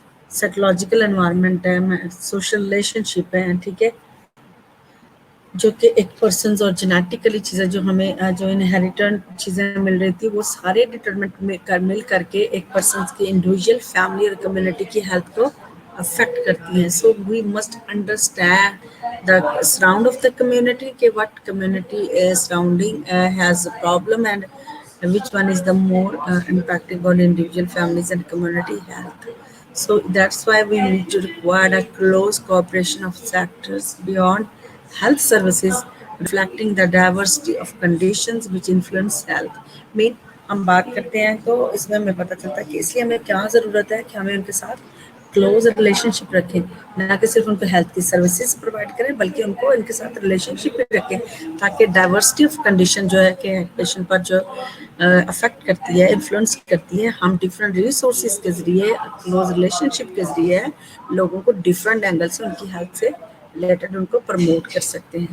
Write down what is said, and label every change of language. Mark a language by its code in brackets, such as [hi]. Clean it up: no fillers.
[ur] Psychological environment ہے، social relation شپ ہے، ٹھیک ہے، جو کہ ایک پرسنز اور جینیٹیکلی چیزیں جو ہمیں جو انہیریٹنٹ چیزیں مل رہی تھی وہ سارے ڈٹرمنٹ مل کر کے ایک پرسنز کی انڈیویجول فیملی اور کمیونٹی کی ہیلتھ کو افیکٹ کرتی ہیں. [en] So we must understand the surround of the community کہ what community surrounding has a problem and which one is the more impacting on individual families and community health. So that's why we need to require a close cooperation of sectors beyond health services, reflecting the diversity of conditions which influence health. [ur] Main ہم بات کرتے ہیں تو اس میں ہمیں پتہ چلتا ہے کہ اس لیے ہمیں کیا ضرورت ہے کہ ہمیں ان کے ساتھ کلوز ریلیشن شپ رکھیں، نہ کہ صرف ان کو ہیلتھ کی سروسز پرووائڈ کریں بلکہ ان کو ان کے ساتھ ریلیشن شپ بھی رکھیں تاکہ ڈائیورسٹی آف کنڈیشن جو ہے کہ پیشنٹ پر جو افیکٹ کرتی ہے، انفلوئنس کرتی ہے، ہم ڈفرینٹ ریسورسز کے ذریعے کلوز ریلیشن شپ کے ذریعے لوگوں کو ڈفرینٹ اینگل سے ان کی ہیلتھ سے ریلیٹڈ ان کو پروموٹ کر سکتے ہیں.